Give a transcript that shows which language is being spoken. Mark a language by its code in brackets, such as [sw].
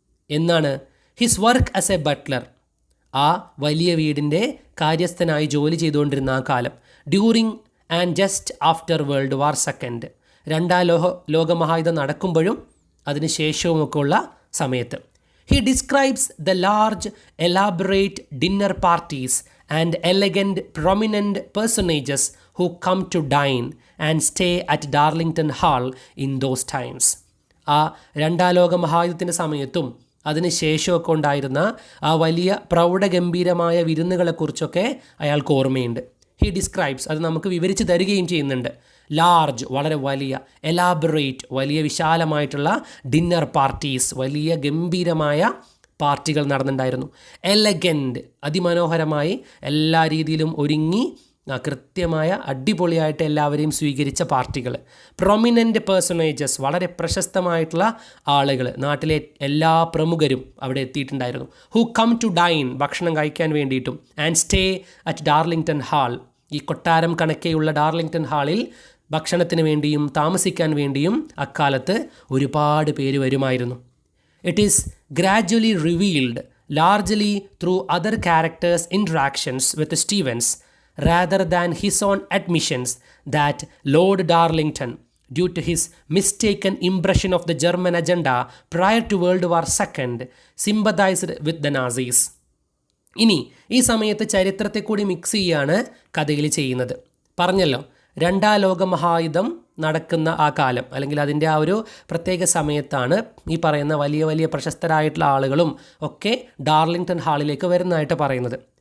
[ml] എന്നാണ് [en] his work as a butler, [ml] ആ വലിയ വീടിൻ്റെ കാര്യസ്ഥനായി ജോലി ചെയ്തുകൊണ്ടിരുന്ന ആ കാലം, [en] during and just after world war second, [ml] രണ്ടാം ലോകമഹായുദ്ധം നടക്കുമ്പോഴും അതിന് ശേഷവുമൊക്കെ ഉള്ള സമയത്ത്. [en] He describes the large, elaborate dinner parties and elegant, prominent personages who come to dine and stay at Darlington Hall in those times. [ml] ആ രണ്ടാം ലോക മഹായുദ്ധത്തിൻ്റെ സമയത്തും അതിന് ശേഷമൊക്കെ ഉണ്ടായിരുന്ന ആ വലിയ പ്രൗഢഗംഭീരമായ വിരുന്നുകളെക്കുറിച്ചൊക്കെ അയാൾക്ക് ഓർമ്മയുണ്ട്. [en] he describes, [ml] അത് നമുക്ക് വിവരിച്ച് തരികയും ചെയ്യുന്നുണ്ട്. ലാർജ്, വളരെ വലിയ, എലാബറേറ്റ്, വലിയ വിശാലമായിട്ടുള്ള ഡിന്നർ പാർട്ടീസ്, വലിയ ഗംഭീരമായ പാർട്ടികൾ നടന്നിട്ടുണ്ടായിരുന്നു. എലഗൻറ്റ്, അതിമനോഹരമായി എല്ലാ രീതിയിലും ഒരുങ്ങി കൃത്യമായ അടിപൊളിയായിട്ട് എല്ലാവരെയും സ്വീകരിച്ച പാർട്ടികൾ. [en] prominent personages, [ml] വളരെ പ്രശസ്തമായിട്ടുള്ള ആളുകൾ, നാട്ടിലെ എല്ലാ പ്രമുഖരും അവിടെ എത്തിയിട്ടുണ്ടായിരുന്നു. [en] who come to dine, [ml] ഭക്ഷണം കഴിക്കാൻ വേണ്ടിയിട്ടും, [en] and stay at Darlington hall, [ml] ഈ കൊട്ടാരം കണക്കെയുള്ള ഡാർലിംഗ്ടൺ ഹാളിൽ ഭക്ഷണത്തിന് വേണ്ടിയും താമസിക്കാൻ വേണ്ടിയും അക്കാലത്ത് ഒരുപാട് പേര് വരുമായിരുന്നു. [en] It is gradually revealed largely through other characters interactions with Stevens rather than his own admissions that Lord Darlington, due to his mistaken impression of the German agenda prior to World War II, sympathized with the Nazis. [ml] ഇനി ഈ സമയത്ത് ചരിത്രത്തെ കൂടി mix ചെയ്യാണ് കഥയിൽ ചെയ്യുന്നത്. പറഞ്ഞല്ലോ, രണ്ടാം ലോക മഹായുദ്ധം നടക്കുന്ന ആ കാലം, അല്ലെങ്കിൽ അതിൻ്റെ ആ ഒരു പ്രത്യേക സമയത്താണ് ഈ പറയുന്ന വലിയ വലിയ പ്രശസ്തരായിട്ടുള്ള ആളുകളും ഒക്കെ ഡാർലിംഗ്ടൺ ഹാളിലേക്ക് വരുന്നതായിട്ട് പറയുന്നത്.